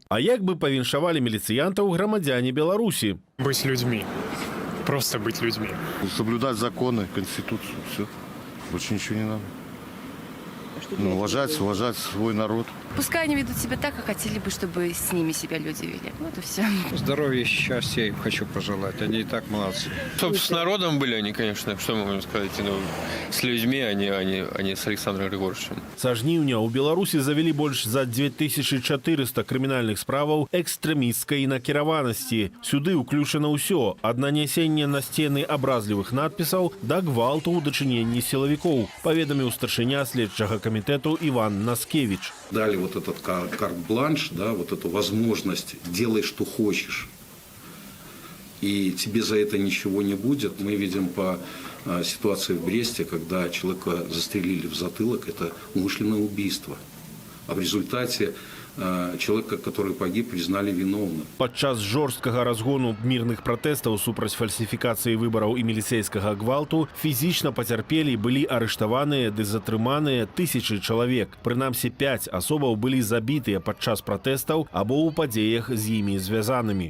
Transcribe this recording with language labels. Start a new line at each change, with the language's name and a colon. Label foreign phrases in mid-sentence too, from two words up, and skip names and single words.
Belarusian: А як бы павіншавалі міліцыянтаў грамадзяне Беларуси?
Russian: Быть людьми. Просто быть людьми. Соблюдать законы, конституцию, все. Больше ничего не надо. уважать свой народ. Пускай они ведут себя так, как хотели бы, чтобы с ними себя люди вели. Вот и все. Здоровья, счастья им хочу пожелать. Они и так молодцы. Чтобы с народом были они, конечно, что мы можем сказать, ну, с людьми, а не с Александром Григорьевичем.
Belarusian: Са жніўня ў Беларусі завялі больш за 2400 крымінальных справаў экстрэмісцкай накіраванасці. Сюды ўключана ўсё ад нанясення на сцены абразлівых надпісаў да гвалту ў дачыненні сілавікоў, паведаміў старшыня следчага камітэту Иван Наскевич.
Russian: Дали вот этот карт-бланш, да, вот эту возможность делай, что хочешь. И тебе за это ничего не будет. Мы видим по ситуации в Бресте, когда человека застрелили в затылок, это умышленное убийство. А в результате человека, который погиб, признали виновным.
Belarusian: Падчас жорсткага разгону мірных пратэстаў супраць фальсіфікацыі выбараў і міліцэйскага гвалту фізічна пацярпелі, былі арыштаваныя ды затрыманыя тысячы чалавек. Прынамсі 5 асобаў былі забітыя падчас пратэстаў або ў падзеях з імі звязанымі.